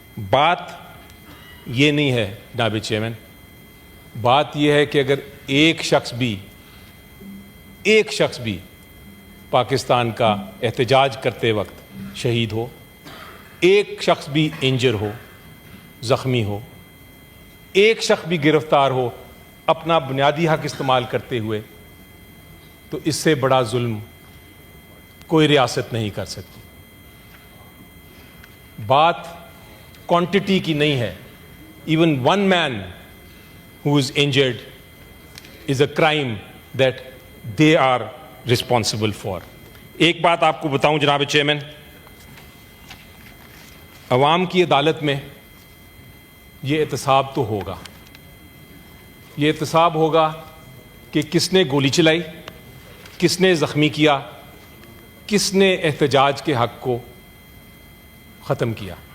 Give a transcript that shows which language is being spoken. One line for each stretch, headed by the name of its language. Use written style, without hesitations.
Urdu: بات یہ نہیں ہے جناب چیئرمین، بات یہ ہے کہ اگر ایک شخص بھی پاکستان کا احتجاج کرتے وقت شہید ہو، ایک شخص بھی انجر ہو، زخمی ہو، ایک شخص بھی گرفتار ہو اپنا بنیادی حق استعمال کرتے ہوئے، تو اس سے بڑا ظلم کوئی ریاست نہیں کر سکتی. بات کوانٹٹی کی نہیں ہے.
English: Even one man who is injured is a crime that they are responsible for.
Urdu: ایک بات آپ کو بتاؤں جناب چیئرمین، عوام کی عدالت میں یہ احتساب تو ہوگا، یہ احتساب ہوگا کہ کس نے گولی چلائی، کس نے زخمی کیا، کس نے احتجاج کے حق کو ختم کیا.